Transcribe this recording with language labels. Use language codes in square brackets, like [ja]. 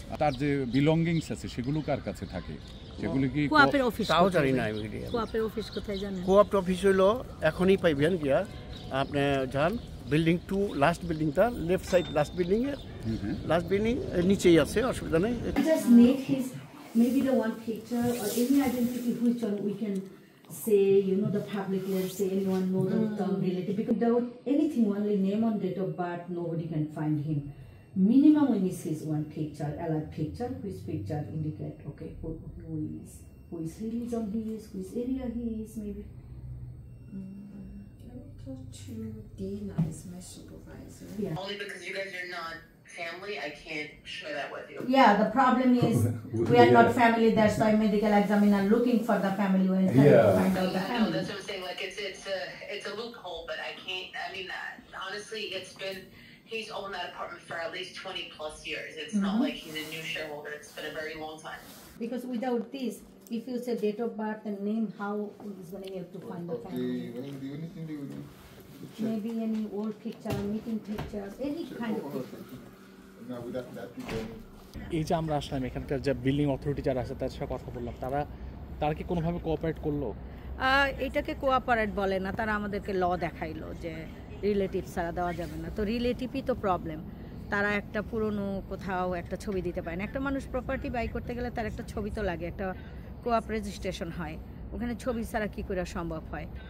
[bn] তার যে বিলঙ্গিংস আছে সেগুলো কার কাছে থাকে? সেগুলো কি কোঅপের অফিস? তাও জানি না। কোঅপের অফিস কোথায় জানেন? কোঅপ অফিস হইলো এখনই পাইবেন গিয়া, আপনি যান বিল্ডিং 2, লাস্ট বিল্ডিংটা, লেফট সাইড লাস্ট বিল্ডিং নিচেই আছে, অসুবিধা নেই। [en] Just need his maybe the one picture or any identity which one we can say, the public, let's say anyone know the term related, because without anything, only name and date of birth, nobody can find him. Minimum we need his one picture, alive picture, which picture indicate okay who is released on he is, which area he is, maybe. Talk to Dina, is my supervisor. Yeah. Only because you guys are not family, I can't share that with you. Yeah, the problem is we are not family. That's why medical examiner looking for the family when trying to find out the I know, family. that's what I'm saying. Like it's a loophole, but I can't. I mean, honestly, he's owned that apartment for at least 20 plus years. It's not like he's a new shareholder. It's been a very long time. Because without this, If you say date of birth and name, how is going to help to find the family? The only thing they will do. Maybe any old picture, meeting pictures, any kind of picture. Now with that picture. [bn] এই যে আমরা আসলাম এখানকার যে building authority যারা আছে তাদের সাথে কথা বললাম, তারা কি কোনোভাবে কোঅপারেট করলো? এটাকে কোঅপারেট বলে না, তারা আমাদেরকে ল দেখাইলো যে রিলেটিভ ছাড়া দেওয়া যাবে না। তো রিলেটিভই তো প্রবলেম, তারা একটা পুরনো কোথাও একটা ছবি দিতে পারে না। একটা মানুষ প্রপার্টি বাই করতে গেলে তার একটা ছবি তো লাগে, একটা কোঅপ রেজিস্ট্রেশন হয়, ওখানে ছবি ছাড়া কী করে সম্ভব হয়?